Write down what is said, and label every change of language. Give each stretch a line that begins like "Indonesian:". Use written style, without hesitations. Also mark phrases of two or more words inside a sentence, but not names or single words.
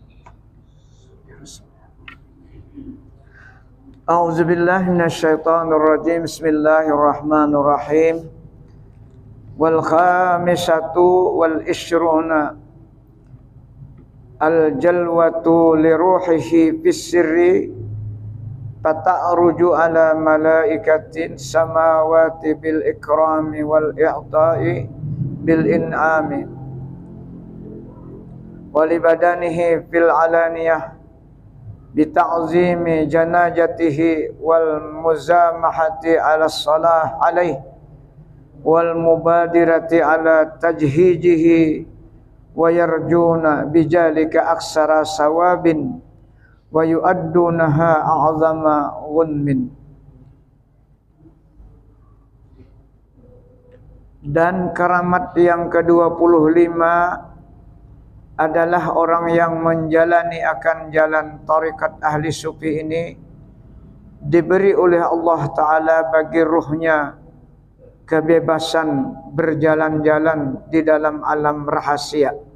Arabic: أعوذ بالله من الشيطان الرجيم بسم الله الرحمن الرحيم والخامسة والعشرون الجلوة لروحه في السر فتعرج على ملائكة السماوات بالإكرام والإعطاء بالإنعام ولبدنه في العلانية بتعظيم جنازته والمزاحمة على الصلاة عليه والمبادرة إلى تجهيزه ويرجون بذلك أكثر ثواب ويعدونها أعظم غنم.
Malay: Dan keramat yang ke-25 adalah orang yang menjalani akan jalan tarikat ahli sufi ini diberi oleh Allah Ta'ala bagi ruhnya kebebasan berjalan-jalan di dalam alam rahasia.